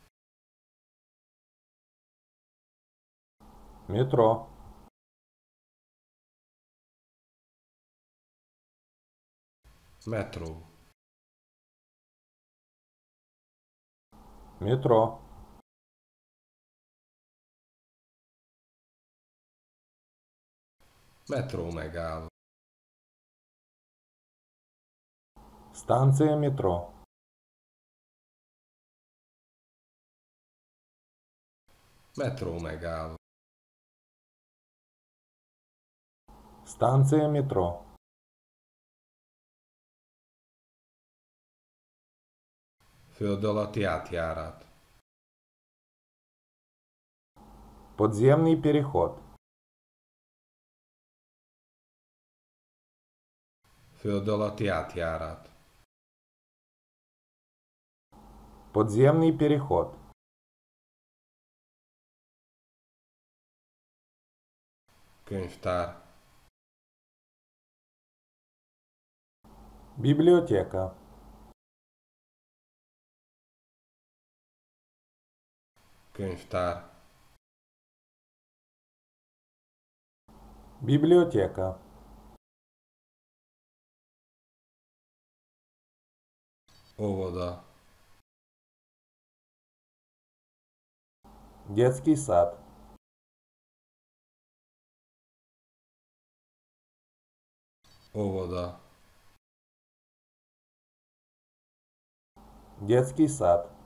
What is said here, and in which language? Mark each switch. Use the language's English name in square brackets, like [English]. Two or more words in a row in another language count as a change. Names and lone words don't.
[Russian] Метро. [Hungarian] Metró. [Russian] Метро. [Hungarian] Metró megálló. [Russian] Станция метро. [Hungarian] Metró megálló. [Russian] Станция метро. [Hungarian] Föld alatti átjárat. [Russian] Подземный переход. [Hungarian] Föld alatti átjárat. [Russian] Подземный переход. [Hungarian] Könyvtár. [Russian] Библиотека. [Hungarian] Könyvtár. [Russian] Библиотека. [Hungarian] Óvoda. [Russian] Детский сад. [Hungarian] Óvoda. [Russian] Детский сад.